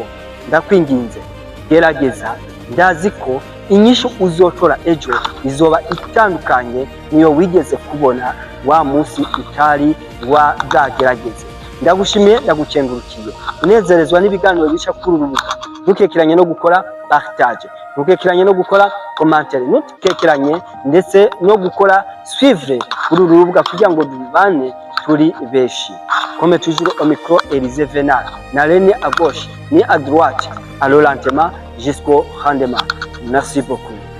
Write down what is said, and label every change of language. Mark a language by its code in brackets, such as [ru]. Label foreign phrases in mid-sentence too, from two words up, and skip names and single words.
[rn] Ndakwinginze gerageza, ndazi ko inyishu uzotora ejo izoba itandukanye niyo wigeze kubona wa munsi utari wazagerageze. Ndagushimiye, ndagukengurukiye. Unezerezwa n'ibiganiro bica kuri uru rubuga. Ntukekeranye no gukora partage, ntukekeranye no gukora commentaire, ntukekeranye ndetse no gukora suivre kuri uru rubuga kugira ngo dubane turi beshi. [fr] Comme toujours au micro, Élisée Venal. N'allez ni à gauche ni à droite, allons lentement jusqu'au rendement. Merci beaucoup.